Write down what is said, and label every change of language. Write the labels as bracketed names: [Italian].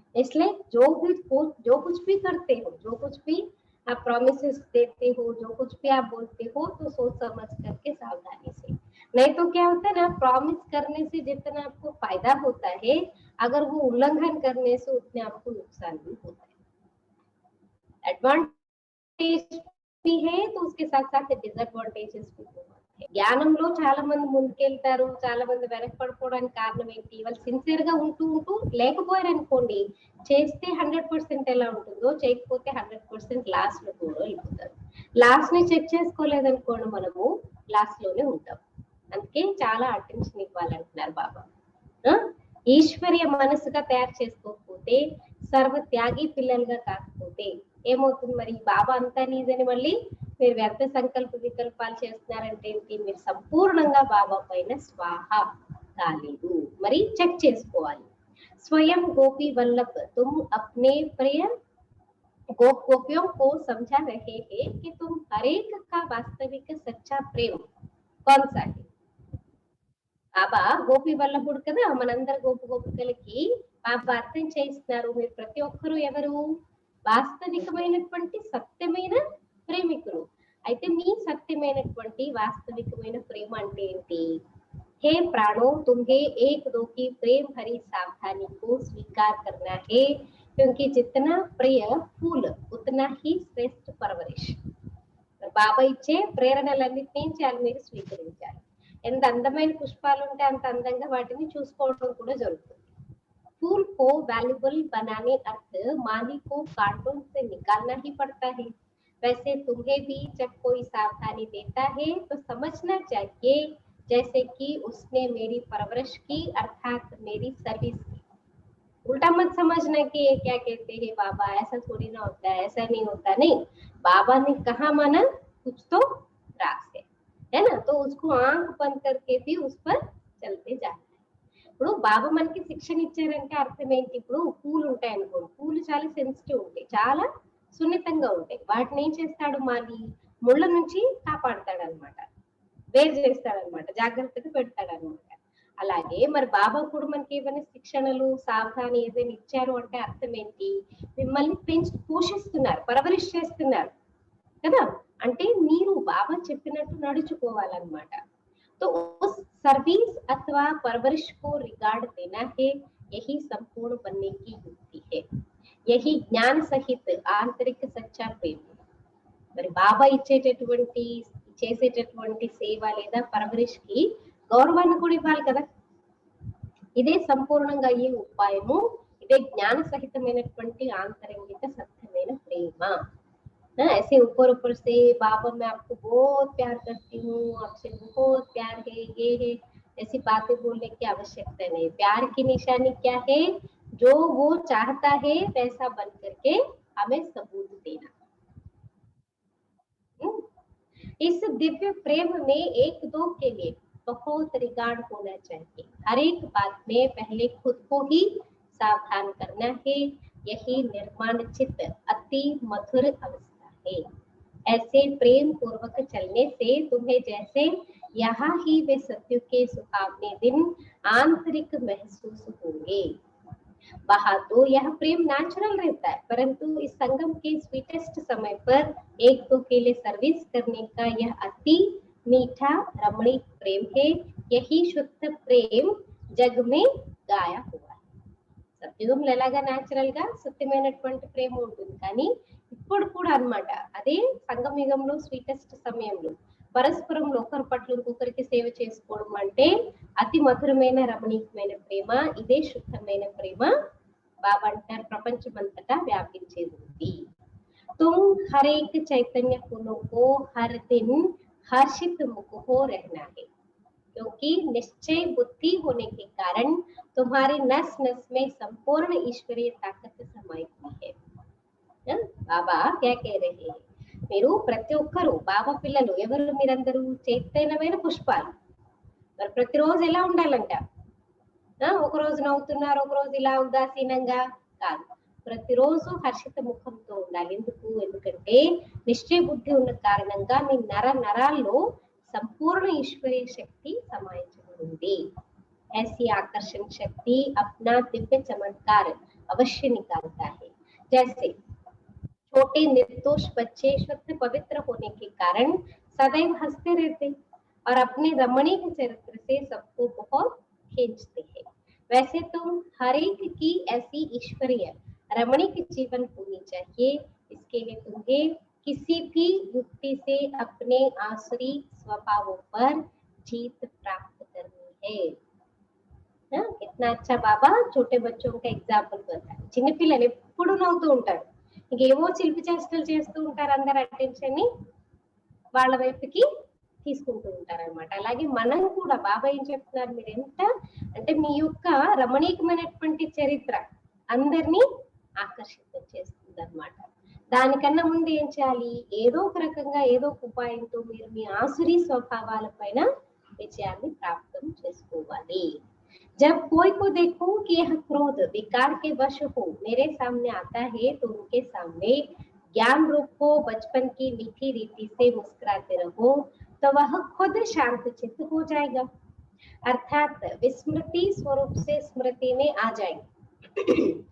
[Hindi] इसलिए जो कुछ भी करते हो, जो कुछ भी आप प्रॉमिसेस देते हो, जो कुछ भी आप बोलते हो, तो सोच समझ करके सावधानी से. नहीं तो क्या होता है ना, प्रॉमिस करने से जितना आपको फायदा होता है अगर वो उल्लंघन करने से उतने आपको नुकसान भी होता है। एडवांटेज भी है तो उसके साथ साथ డిసడ్వాంటేజెస్ भी बहुत है. [Telugu] జ్ఞానంలో చాలా మంది ముందుకెళ్తారు, చాలా మంది వెనక పడిపోవడానికి కారణం ఏంటి? వాళ్ళు సిన్సియర్ గా ఉంటూ ఉంటూ లేకపోయారు అనుకోండి, చేస్తే 100% ఎలా ఉంటుందో, చేయకపోతే 100% లాస్ట్ లో కూడా వెళ్ళిపోతారు. లాస్ట్ ని చెక్ చేసుకోలేదనుకోండి, మనము లాస్ట్ లోనే ఉంటాం. అందుకే చాలా అటెన్షన్ ఇవ్వాలంటున్నారు బాబా. ఈశ్వర్య మనసుగా తయారు చేసుకోకపోతే, సర్వ త్యాగి పిల్లలుగా కాకపోతే ఏమవుతుంది మరి? బాబా అంతా నీదని మళ్ళీ మీరు వ్యర్థ సంకల్ప వికల్పాలు చేస్తున్నారంటే ఏంటి? మీరు సంపూర్ణంగా బాబా పైన స్వాహ కాలేదు. మరి చెక్ చేసుకోవాలి. [Hindi] స్వయం గోపి వల్లభ తుమ్ అప్నే ప్రియ गोपियों को समझा रहे हैं कि तुम हरेक का वास्तविक सच्चा प्रेम कौन सा है. [Telugu] బాబా గోపి వల్లభుడు కదా, మనందరి గోపికలకి బాబా అర్థం చేయిస్తున్నారు. మీరు ప్రతి ఒక్కరు ఎవరు? వాస్తవికమైనటువంటి సత్యమైన ప్రేమికులు. అయితే మీ సత్యమైనటువంటి వాస్తవికమైన ప్రేమ అంటే ఏంటి? [Hindi] हे प्राणों, तुम्हें एक दो की प्रेम भरी सावधानी को स्वीकार करना है, क्योंकि जितना प्रिय फूल उतना ही श्रेष्ठ परवरिश. [Telugu] బాబా ఇచ్చే ప్రేరణలన్నింటినీ చాలా మీరు స్వీకరించాలి. ఎంత అందమైన పుష్పాలు ఉంటే అంత అందంగా వాటిని చూసుకోవడం కూడా జరుగుతుంది. [Hindi] फूल को वैल्यूबल बनाने अर्थ माली को कांटों से निकालना ही पड़ता है. वैसे तुम्हें भी जब कोई सावधानी देता है तो समझना चाहिए जैसे कि उसने मेरी परवरिश की अर्थात मेरी सर्विस की. उल्टा मत समझना कि ये क्या कहते हैं बाबा, ऐसा थोड़ी ना होता है, ऐसा नहीं होता. नहीं, बाबा ने कहा माना कुछ तो रास है ना, तो उसको आंख बंद करके भी उस पर चलते जाना. [Telugu] ఇప్పుడు బాబా మనకి శిక్షణ ఇచ్చారంటే అర్థం ఏంటి? ఇప్పుడు పూలు ఉంటాయి అనుకోండి, పూలు చాలా సెన్సిటివ్ ఉంటాయి, చాలా సున్నితంగా ఉంటాయి. వాటిని ఏం చేస్తాడు? మాలి ముళ్ళ నుంచి కాపాడతాడు అనమాట, వేరు చేస్తాడు అనమాట, జాగ్రత్తగా పెడతాడు అనమాట. అలాగే మరి బాబా కూడా మనకి ఏమైనా శిక్షణలు, సావధాని ఏదైనా ఇచ్చారు అంటే అర్థం ఏంటి? మిమ్మల్ని పెంచి పోషిస్తున్నారు, పరవరిష్ చేస్తున్నారు కదా. అంటే మీరు బాబా చెప్పినట్టు నడుచుకోవాలన్నమాట. [Hindi] तो उस सर्विस अथवा परवरिश को रिगार्ड देना है, यही संपूर्ण बनने की युक्ति है. यही ज्ञान सहित आंतरिक सच्चा प्रेम. [Telugu] మరి బాబా ఇచ్చేటటువంటి చేసేటటువంటి సేవ లేదా పరవరిష్ కి గౌరవాన్ని కూడా ఇవ్వాలి కదా. ఇదే సంపూర్ణంగా అయ్యే ఉపాయము, ఇదే జ్ఞాన సహితమైనటువంటి ఆంతరంగిక సత్యమైన ప్రేమ. [Hindi] ऐसे ऊपर ऊपर से बाबा मैं आपको बहुत प्यार करती हूँ, आपसे बहुत प्यार है, ये है, ऐसी बातें बोलने की आवश्यकता नहीं. प्यार की निशानी क्या है? जो वो चाहता है वैसा बन करके हमें सबूत देना. इस दिव्य प्रेम में एक दो के लिए बहुत रिगार्ड होना चाहिए. हर एक बात में पहले खुद को ही सावधान करना है. यही निर्माण चित्त अति मधुर अवस्था है. ऐसे प्रेम पूर्वक चलने से तुम्हें जैसे यहाँ ही वे सत्य के सुहावने दिन आंतरिक महसूस होंगे. वहां तो यह प्रेम नेचुरल रहता है, परंतु इस संगम के स्वीटेस्ट समय पर एक दो के लिए सर्विस करने का यह अति मीठा रमणीक प्रेम है. यही शुद्ध प्रेम जग में गाया हुआ है. [Telugu] సత్యుగంలో ఎలాగా నేచురల్ గా సత్యమైనటువంటి ప్రేమ ఉంటుంది, కానీ ఇప్పుడు కూడా అన్నమాట అదే సంగమయుగంలో స్వీటెస్ట్ సమయంలో పరస్పరంలో ఒకరి పట్ల ఇంకొకరికి సేవ చేసుకోవడం అంటే అతి మధురమైన రమణీయమైన ప్రేమ. ఇదే శుద్ధమైన ప్రేమ. బాబా అంటారు ప్రపంచమంతటా వ్యాపించేది ఉంది. [Hindi] तुम हर एक चैतन्य फूलों को हर दिन हर्षित मुख हो रहना है, क्योंकि निश्चय बुद्धि होने के कारण तुम्हारे नस नस में संपूर्ण ईश्वरीय ताकत समाई हुई है. బాబా क्या कह रहे हैं? [Telugu] మీరు ప్రతి ఒక్కరు బాబా పిల్లలు ఎవరు? మీరందరూ చైతన్యమైన పుష్పాలు. మరి ప్రతిరోజు ఎలా ఉండాలంట? ఒక రోజు నవ్వుతున్నారు, ఒక రోజు ఇలా ఉదాసీనంగా కాదు, ప్రతిరోజు హర్షిత ముఖంతో ఉండాలి. ఎందుకంటే నిశ్చయ బుద్ధి ఉన్న కారణంగా మీ నర నరాల్లో [Hindi] संपूर्ण ईश्वरीय शक्ति समाई. ऐसी आकर्षण शक्ति अपना दिव्य चमत्कार अवश्य निकालता है. जैसे छोटे निर्दोष बच्चे शुद्ध पवित्र होने के कारण सदैव हंसते रहते और अपने रमणीक चरित्र से सबको बहुत खींचते हैं. वैसे तो हर एक की ऐसी ईश्वरीय रमणीक जीवन होनी चाहिए। इसके लिए तुम्हें किसी भी युक्ति से अपने आसुरी स्वभावों पर जीत प्राप्त करनी है। कितना अच्छा బాబా छोटे बच्चों का ఎగ్జాంపుల్ बताరు। [Telugu] చిన్న పిల్లలు ఎప్పుడు నవ్వుతూ ఉంటారు, ఇంకేవో చిలిపి చేష్టలు చేస్తూ ఉంటారు, అందరు అటెన్షన్ ని వాళ్ళ వైపుకి తీసుకుంటూ ఉంటారు అనమాట। అలాగే మనం కూడా బాబా ఏం చెప్తున్నారు, మీరు ఎంత అంటే మీ యొక్క రమణీయమైనటువంటి చరిత్ర అందరినీ ఆకర్షితం చేస్తుంది అనమాట। దానికన్నా ముందు ఏం చేయాలి, ఏదో ఒక రకంగా ఏదో ఒక ఉపాయంతో మీరు మీ ఆసురీ స్వభావాల పైన విజయాన్ని ప్రాప్తం చేసుకోవాలి। [Hindi] जब कोई को देखो कि यह क्रोध विकार के वश हो मेरे सामने आता है तो उनके सामने ज्ञान रूप को बचपन की मीठी रीति से मुस्कुराते रहो तो वह खुद शांत चित्त हो जाएगा, अर्थात विस्मृति स्वरूप से स्मृति में आ जाएगी।